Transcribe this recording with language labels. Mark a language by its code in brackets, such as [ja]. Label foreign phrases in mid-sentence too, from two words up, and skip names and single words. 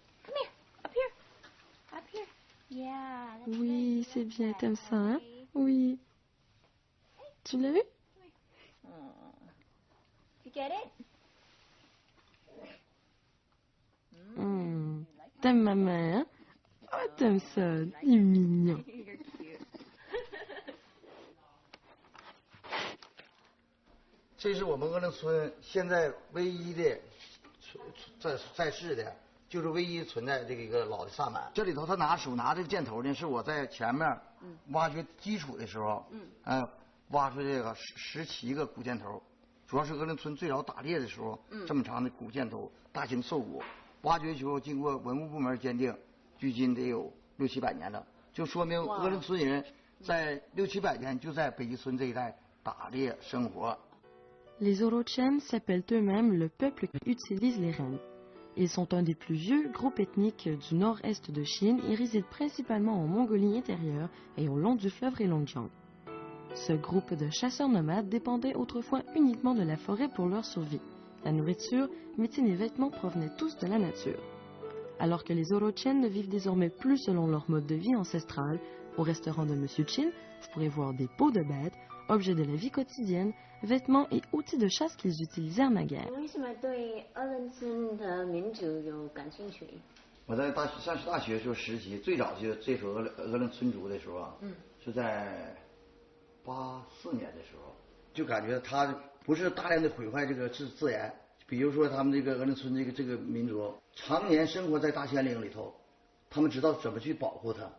[fr] Oui, c'est bien, t'aimes ça, hein? Oui. Tu l'as vu? T'aimes ma mère, hein? Oh, t'aimes ça, il est mignon. [zh] 这是我们鄂伦村现在唯一的在世的，就是唯一存在这个一个老的萨满。这里头他手拿这个箭头呢，是我在前面挖掘基础的时候，挖出这个17个古箭头，主要是鄂伦村最早打猎的时候，这么长的古箭头，大型兽骨，挖掘以后经过文物部门鉴定，距今得有600、700年了，就说明鄂伦村人在600、700年就在北极村这一带打猎生活。 [fr] Les Orochen s'appellent eux-mêmes le peuple qui utilise les rennes. Ils sont un des plus vieux groupes ethniques du nord-est de Chine et résident principalement en Mongolie intérieure et au long du fleuve Heilongjiang. Ce groupe de chasseurs nomades dépendait autrefois uniquement de la forêt pour leur survie. La nourriture, médecine et vêtements provenaient tous de la nature. Alors que les Orochen ne vivent désormais plus selon leur mode de vie ancestral, au restaurant de Monsieur Chin, vous pourrez voir des peaux de bêtes, objets de la vie quotidienne, vêtements et outils de chasse qu'ils utilisèrent naguère. [zh] 我在上大学时候实习，最早就接触鄂伦村族的时候啊，是在84年的时候，就感觉他不是大量的毁坏这个自然，比如说他们这个鄂伦村这个民族常年生活在大森林里头，他们知道怎么去保护它。